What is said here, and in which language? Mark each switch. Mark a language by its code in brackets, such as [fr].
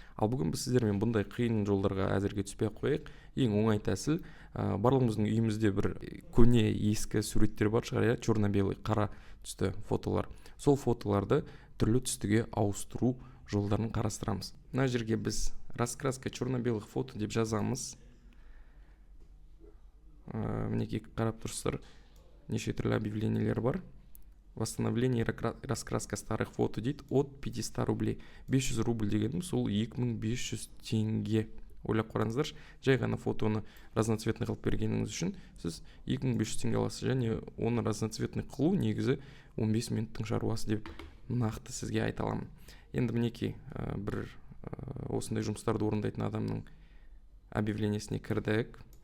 [kk] Ал бүгін біз сіздермен бұндай қиын жолдарға әзірге түспей қояйық. Ең оңай тәсіл, барлығымыздың үйімізде бір көне ескі суреттер бар шығар, черно-белый, қара түсті фотолар. Сол фотоларды түрлі түстіге ауыстыру жолдарын қарастырамыз. Мына жерге біз [ru] раскраска черно-белых фото [kk] деп жазамыз. Мінекей қарап тұрсыздар, неше түрлі объявлениелер бар. [ru] Восстановление раскраска старых фото [kk] дейді, [ru] от 500 рублей. [kk] 500 рубль дегенім сол 2500 теңге. Ойлап қараңыздар, жай ғана фотоны разноцветный қылып бергеніңіз үшін сіз 2500 теңге аласыз, және оны разноцветный қылу негізі 15 минуттың шаруасы деп нақты сізге айта аламын. Енді мінекей бір осындай жұмыстарды орындайтын адамның объявлениесіне кірдік.